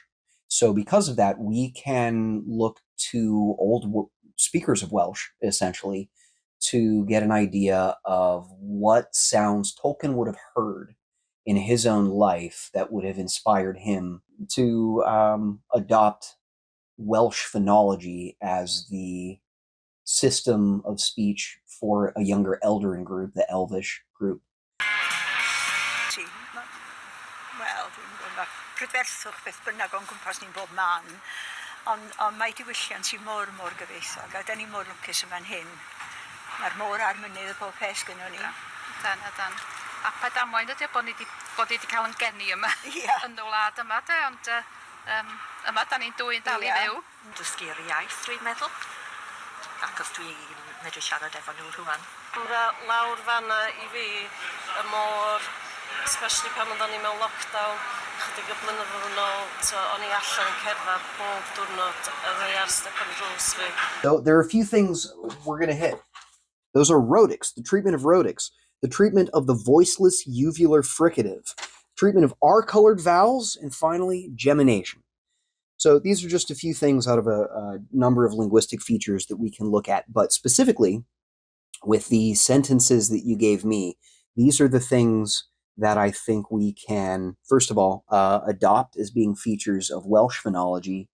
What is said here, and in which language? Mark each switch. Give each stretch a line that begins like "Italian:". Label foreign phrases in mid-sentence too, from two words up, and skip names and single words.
English: So because of that, we can look to old speakers of Welsh, essentially, to get an idea of what sounds Tolkien would have heard in his own life that would have inspired him to adopt Welsh phonology as the system of speech for a younger Eldarin group, the Elvish group.
Welsh: Wel, dwi'n gwybod, mae prydferthwch beth bynnag o'n gwmpas ni'n bob man, ond mae diwylliant i mor gyfoethog, a da ni mor lwcus yma'n hyn. Mae'r môr a'r mynydd y bob peth gynnon ni. Dan. A pa damwain ydy bod ni wedi cael yn geni yma yn y wlad yma, ond yma da ni'n dwy'n dal I fyw. Dysgu'r iaith, dwi'n meddwl, ac os dwi'n medru siarad efo nhw rhywun. Lawr fanna I fi, y môr, Especially pan oedden ni mewn lockdown, chydig o blynyddoedd yn ôl, so o'n i allan yn cerdded bob diwrnod y ddau ar step yn drws fi.
English: So there are a few things we're going to hit. Those are rhotics, the treatment of rhotics, the treatment of the voiceless uvular fricative, treatment of R-colored vowels, and finally, gemination. So these are just a few things out of a number of linguistic features that we can look at, but specifically with the sentences that you gave me, these are the things that I think we can, first of all, adopt as being features of Welsh phonology.